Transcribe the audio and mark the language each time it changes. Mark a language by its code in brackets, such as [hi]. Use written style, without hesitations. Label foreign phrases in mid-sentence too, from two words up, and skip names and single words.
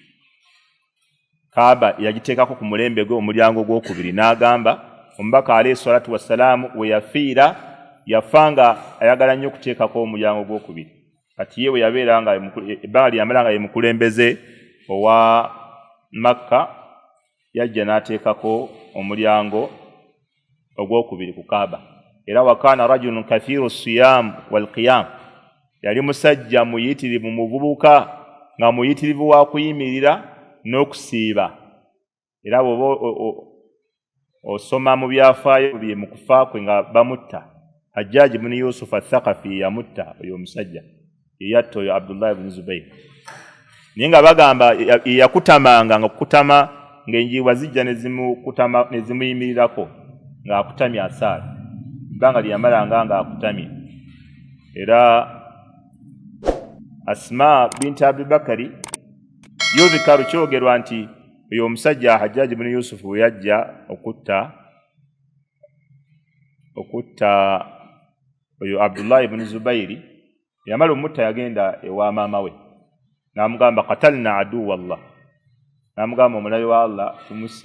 [lg] Kaaba yagiteekako ku mulembe gwe omulyango ogwokubiri, n'agamba omubaka [ar] عليه الصلاة والسلام [lg] we yafiira yafanga ayagala nnyo okuteekako omulyango ogwokubiri. kati yewe yabeera nga ebbanga yamala nga ye mukulembeze owa Makka yajja n'ateekako omulyango ogwokubiri ku Kaaba. [ar] Era وكان رجلا كثير الصيام والقيام, [lg] yali musajja muyitirivu muvubuka nga muyitirivu wa kuyimirira n'okusiiba. Era osoma mu byafaayo bye mu kufa kwe nga bamutta Hajjaj ibn Yusuf al-Thaqafi yamutta oyo omusajja yatta oyo Abdullah ibn Zubayr. Naye nga bagamba yakutamanga nga kukutama ng'enjiibwa zijja ne zimuyimirirako ng'akutamya asaala. Ebbanga lyamalanga ng'akutamye. Era Asma binti Abi Bakari yudhikaru kyogerwa nti oyo omusajja Hajjaj ibn Yusuf we yajja okutta oyo Abdullah ibn Zubayri, yamala omutta yagenda ewa maama we n'amugamba [ar] قتلنا عدو الله, [lg] n'amugamba omulabe wa Allah tumusse.